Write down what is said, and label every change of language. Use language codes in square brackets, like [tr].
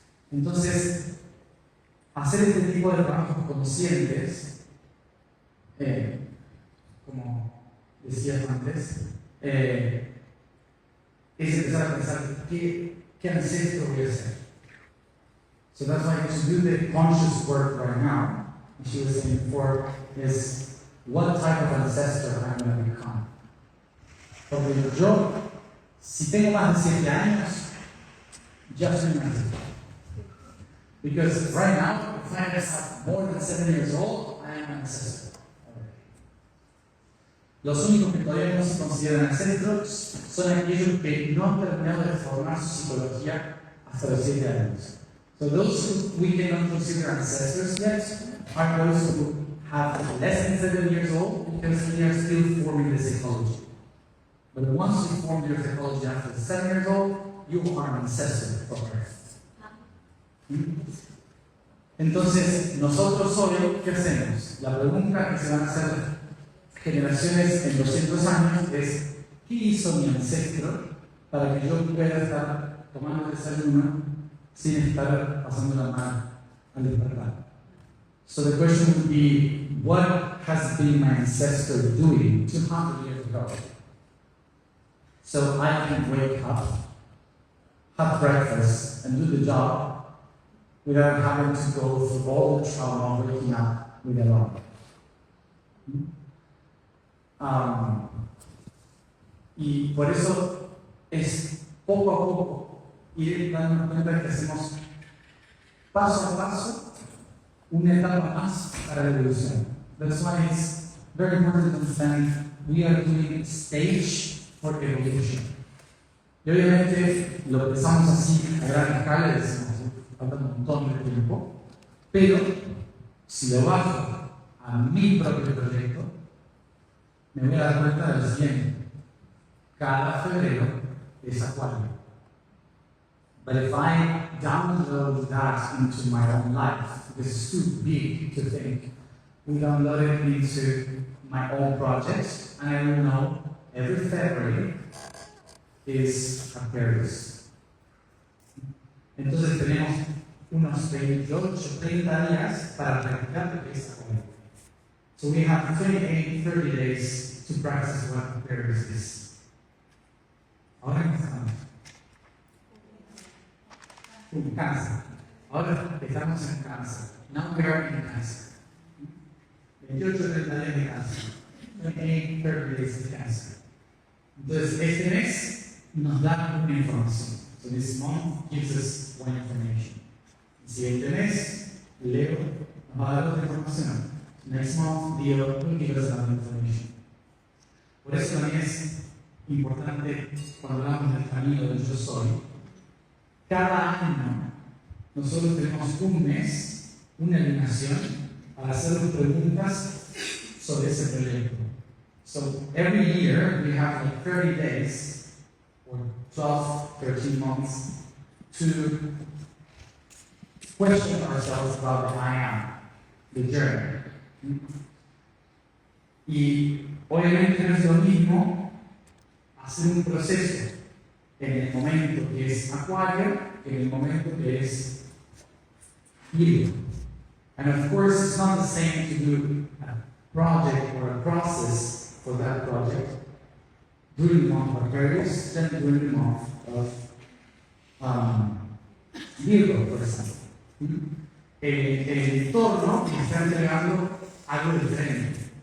[es] Entonces, hacer este tipo de trabajos conscientes, como decía antes, es empezar a pensar qué ancestro voy a ser. [en] So that's why to do the conscious work right now, as she was saying before, is what type of ancestor I'm going to become. [es] Porque yo, si tengo más de 7 años, ya soy un ancestro. [en] Because right now, if I have more than 7 years old, I am an ancestor. [es] Los únicos que todavía no se consideran ancestros son aquellos que no han terminado de formar su psicología hasta los 7 años. [en] So those who we cannot consider ancestors yet are those who have less than 7 years old because they are still forming the psychology. But once you form your psychology after 7 years old, you are an ancestor for Earth. [es] Entonces, nosotros hoy, ¿qué hacemos? La pregunta que se van a hacer generaciones en 200 años es ¿qué hizo mi ancestro para que yo pueda estar tomando desayuno sin estar pasando la mano al despertar? [en] So the question would be, what has been my ancestor doing 200 years ago? So I can wake up, have breakfast, and do the job without having to go through all the trauma of waking up with alarm. [es] Y por eso es poco a poco ir dando cuenta que hacemos paso a paso una etapa más para la evolución. [en] That's why it's very important to understand we are doing stage for evolution. [es] Y obviamente lo pensamos así a gran escala y decimos, falta un montón de tiempo, pero si lo bajo a mi propio proyecto, me voy a dar cuenta de lo siguiente. Cada febrero es acuario. [en] But if I download that into my own life, this is too big to think. We download it into my own projects, and I will know every February is Aquarius. [es] Entonces tenemos unos 28, 30 días para practicar lo que es Aquarius. [en] So we have 28, 30 days to practice what Aquarius is. [es] Ahora empezamos. En Cáncer. Ahora estamos en Cáncer. [en] Now we are in Cáncer. [es] 28, 30 días de Cáncer. 28, 30 [en] days [es] de Cáncer. Entonces, este mes nos da una información. [en] So this month gives us one information. [es] El siguiente mes, Leo nos va a dar otra información. [en] Next month, Leo will give us another information. [es] Por eso también es importante cuando hablamos del camino del yo soy. Cada año nosotros tenemos un mes, una alineación para hacer preguntas sobre ese proyecto. [en] So every year we have like 30 days or 12, 13 months to question ourselves about the I am, the journey. [es] Y obviamente no es lo mismo hacer un proceso en el momento que es Acuario que en el momento que es Leo. [en] And of course it's not the same to do a project or a process for that project during the month of Aquarius than during the month of Virgo, [es] por ejemplo. El entorno me está entregando algo diferente.